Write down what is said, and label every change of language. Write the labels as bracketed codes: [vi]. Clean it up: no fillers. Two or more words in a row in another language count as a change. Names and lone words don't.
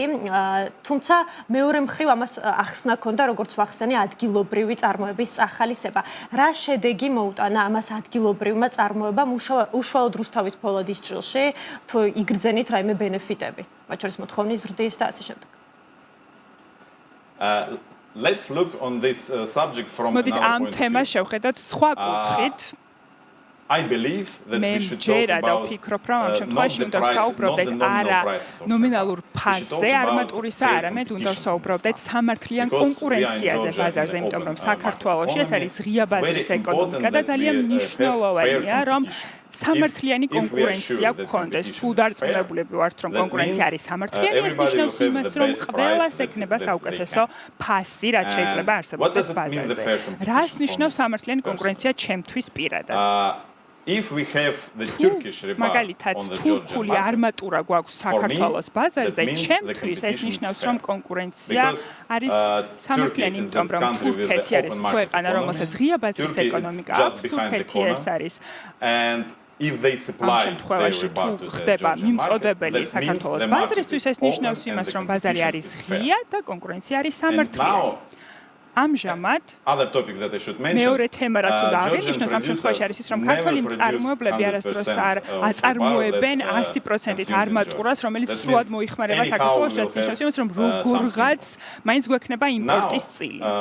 [ka] თუმცა მეორე მხრივ ამას ახსნა ჰქონდა, როგორც ვახსენე, ადგილობრივი წარმოების წახალისება. რა შედეგი მოუტანა ამას ადგილობრივმა წარმოებამ უშუალოდ რუსთავის ფოლადის ჭრილში, თუ იგრძენით რაიმე ბენეფიტები? მათ შორის მოთხოვნის ზრდის და ასე შემდეგ. [en] Let's look on this subject from another point of view. [ka] მოდით ამ თემას შევხედოთ სხვა კუთხით. [en] I believe that we should talk about [ka] ვფიქრობ, რომ ამ შემთხვევაში უნდა საუბრობდეთ არა ნომინალურ ფასზე არმატურისა, არამედ უნდა საუბრობდეთ სამართლიან კონკურენციაზე ბაზარზე, იმიტომ რომ საქართველოში ეს არის ღია ბაზრის ეკონომიკა და ძალიან მნიშვნელოვანია, რომ სამართლიანი კონკურენცია გქონდეს. თუ დარწმუნებულები ვართ, რომ კონკურენცია არის სამართლიანი, ეს ნიშნავს იმას, რომ ყველას ექნება საუკეთესო ფასი, რაც შეიძლება არსებობდეს ბაზარზე. რას ნიშნავს სამართლიანი კონკურენცია ჩემთვის პირადად? [en] If we have the Turkish rebar [ka] მაგალითად, თურქული არმატურა გვაქვს საქართველოს ბაზარზე, ჩემთვის ეს ნიშნავს, რომ კონკურენცია არის სამართლიანი, იმიტომ რომ თურქეთი არის ქვეყანა, რომელსაც ღია ბაზრის ეკონომიკა აქვს, თურქეთი ეს არის [en] if they supply [ka] შემთხვევაში თუ ხდება მიმწოდებელი საქართველოს ბაზრისთვის, ეს ნიშნავს იმას, რომ ბაზარი არის ღია და კონკურენცია არის სამართლიანი. ამჟამად მეორე თემა რაც უნდა აღინიშნოს ამ შემთხვევაში არის ის, რომ ქართველი მწარმოებლები არასდროს არ აწარმოებენ 100%-ით არმატურას, რომელიც სრულად მოიხმარება საქართველოში, ეს ნიშნავს იმას, რომ როგორღაც მაინც გვექნება იმპორტის წილი.